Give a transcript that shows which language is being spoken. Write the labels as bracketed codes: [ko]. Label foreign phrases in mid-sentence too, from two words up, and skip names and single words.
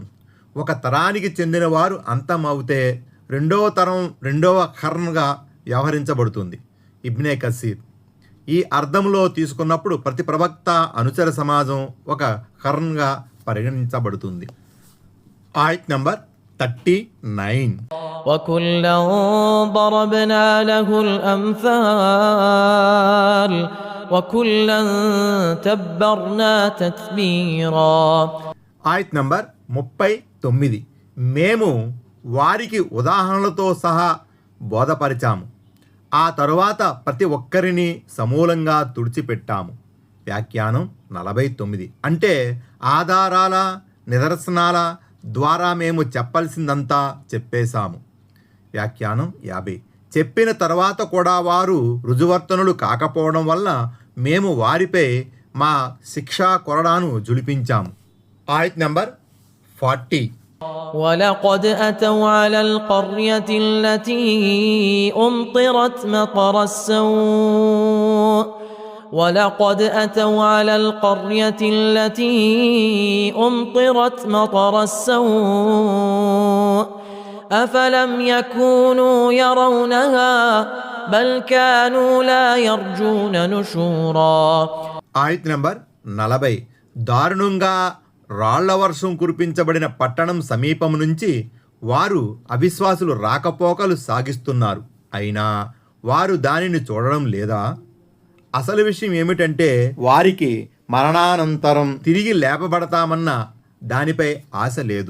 [te] ఒక తరానికి చెందిన వారు అంతమవుతే రెండవ తరం రెండవ ఖర్న్గా వ్యవహరించబడుతుంది. ఇబ్నే కసీర్. ఈ అర్థంలో తీసుకున్నప్పుడు ప్రతి ప్రవక్త అనుచర సమాజం ఒక ఖర్న్గా పరిగణించబడుతుంది. ఆయత్ నంబర్ 39. [ar] وكلا ضربنا له الأمثال وكلا تبرنا تتبيرا. [te] ఆయత్ నంబర్ 39. మేము వారికి ఉదాహరణలతో సహా బోధపరిచాము, ఆ తరువాత ప్రతి ఒక్కరిని సమూలంగా తుడిచిపెట్టాము. వ్యాఖ్యానం 49. అంటే ఆధారాల నిదర్శనాల ద్వారా మేము చెప్పాల్సిందంతా చెప్పేశాము. వ్యాఖ్యానం 50. చెప్పిన తర్వాత కూడా వారు రుజువర్తనులు కాకపోవడం వల్ల మేము వారిపై మా శిక్షా కొరడాను జులిపించాము. ఆయత్ నంబర్ 40. [ar] ولقد أتوا على القرية التي أمطرت مطر السوء ولقد أتوا على القرية التي أمطرت مطر السوء أفلم يكونوا يرونها بل كانوا لا يرجون نشورا. [te] ఆయత్ నంబర్ 40. దారుణంగా రాళ్ల వర్షం కురిపించబడిన పట్టణం సమీపం నుంచి వారు అవిశ్వాసులు రాకపోకలు సాగిస్తున్నారు, అయినా వారు దానిని చూడడం లేదా? అసలు విషయం ఏమిటంటే వారికి మరణానంతరం తిరిగి లేపబడతామన్న దానిపై ఆశ లేదు.